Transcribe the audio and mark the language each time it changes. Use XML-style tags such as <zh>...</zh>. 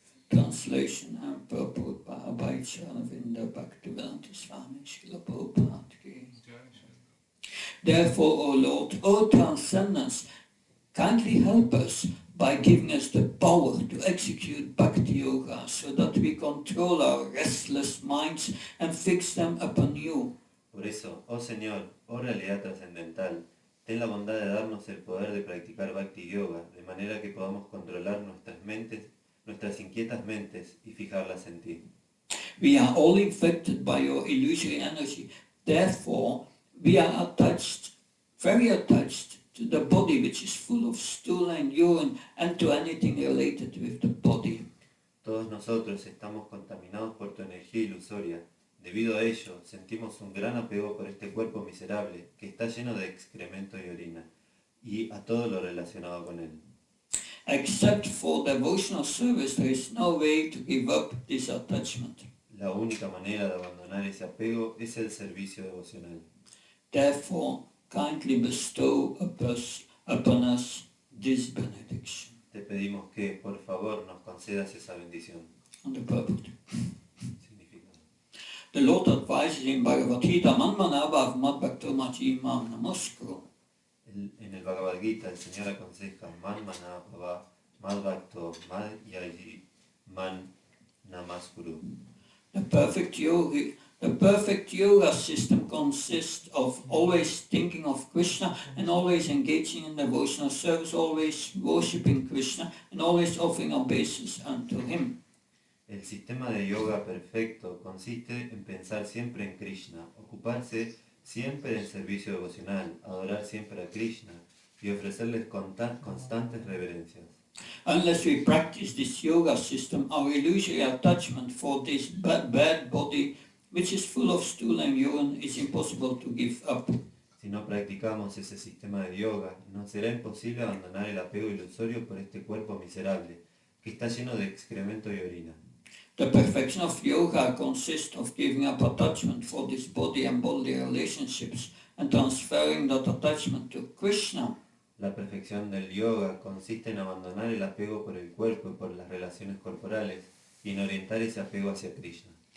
<en>translation and purport by Abhaicharavinda Bhaktivedanta Swami Srila Prabhupada ki. Therefore, O Lord, O Transcendence, kindly help us by giving us the power to execute Bhakti Yoga so that we control our restless minds and fix them upon you.</en> <es>Por eso, oh Señor, oh realidad trascendental, ten la bondad de darnos el poder de practicar Bhakti Yoga, de manera que podamos controlar nuestras mentes, nuestras inquietas mentes y fijarlas en ti.</es> <en>We are all infected by your illusory energy. Therefore, we are attached, very attached to the body which is full of stool and urine and to anything related with the body.</en> <es>Todos nosotros estamos contaminados por tu energía ilusoria. Debido a ello, sentimos un gran apego por este cuerpo miserable que está lleno de excremento y orina, y a todo lo relacionado con él.</es> <en>Except for devotional service, there is no way to give up this attachment.</en> <es>La única manera de abandonar ese apego es el servicio devocional.</es> <en>Therefore, kindly bestow upon us this benediction.</en> <es>Te pedimos que, por favor, nos concedas esa bendición.</es> <en>And the purport.</en> <es>Significado.</es> <en>The Lord advises in Bhagavad Gita,</en> <sa>Manmanabhav Madbhaktomachi Mam Namaskuru.</sa> <es>En el Bhagavad Gita, el Señor aconseja</es> <sa>Man Manabhava, Mad Bhakto, Mad Yaji, Man Namaskuru.</sa> <en>The perfect yoga system consists of always thinking of Krishna and always engaging in devotional service, always worshipping Krishna and always offering obeisance unto him.</en> <es>El sistema de yoga perfecto consiste en pensar siempre en Krishna, ocuparse siempre en servicio devocional, adorar siempre a Krishna y ofrecerles constantes reverencias.</es> <en>Unless we practice this yoga system, our illusory attachment for this bad body, which is full of stool and urine, is impossible to give up.</en> <es>Si no practicamos ese sistema de yoga, nos será imposible abandonar el apego ilusorio por este cuerpo miserable, que está lleno de excremento y orina.</es> <en>The perfection of yoga consists of giving up attachment for this body and bodily relationships and transferring that attachment to Krishna.</en> <es>La perfección del yoga consiste en abandonar el apego por el cuerpo y por las relaciones corporales y en orientar ese apego hacia Krishna.</es>